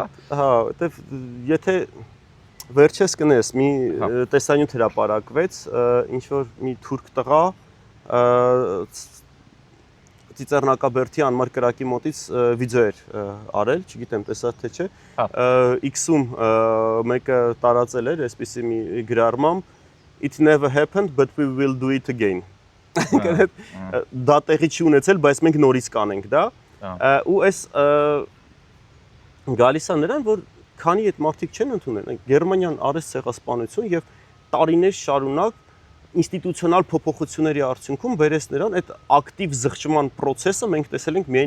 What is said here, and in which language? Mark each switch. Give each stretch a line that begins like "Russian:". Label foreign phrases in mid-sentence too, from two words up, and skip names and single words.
Armenian: Հա, որտեվ եթե վերջես կնես մի տեսանյութ հրապարակվեց, ինչ որ մի թուրք տղա Ծիծեռնակաբերդի անմար կրակի մոտից վիդեո էր արել, չգիտեմ տեսա թե չէ, X-ում մեկը տարածել էր այսպիսի մի գրառմամբ
English: It never happened but we will do it again։
Armenian: Դա տեղի չի ունեցել, բայց մենք նորից կանենք դա։ Ու այս գալիս է նրան, որ քանի այդ մարդիկ չեն ընդունել, Գերմանիան արեց ցեղասպանություն եւ տարիներ շարունակ ինստիտուցիոնալ փոփոխությունների արդյունքում բերեց նրան այդ ակտիվ զղջման process-ը մենք տեսել ենք միայն